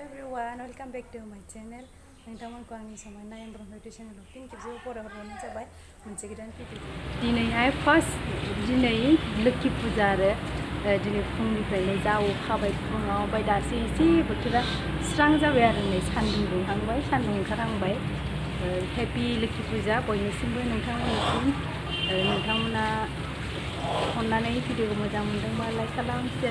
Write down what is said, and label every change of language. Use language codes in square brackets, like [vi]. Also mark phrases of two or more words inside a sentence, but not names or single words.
[en] everyone, welcome back to my channel. [brx] Nwngtangmwnko angni Samaina M Brahma YouTube channel. [en] Thank you so much for watching. [brx] मोनसे गोदान भिडिअ दिनैहाय फार्स्ट दिनै लोखि फुजा आरो दिनै फुंनिफ्रायनो जावखाबाय फुङाव ओमफ्राय दासो एसे बोथोरा स्रां जाबाय आरो नै सान्दुं दुंहांबाय सान्दुं ओंखारहांबाय हेपि लोखि फुजा बयनिसिमबो नोंथांमोननिसिम नोंथांमोना अननानै भिडिअखौ मोजां मोनदोंबा लाइक खालाम शेयार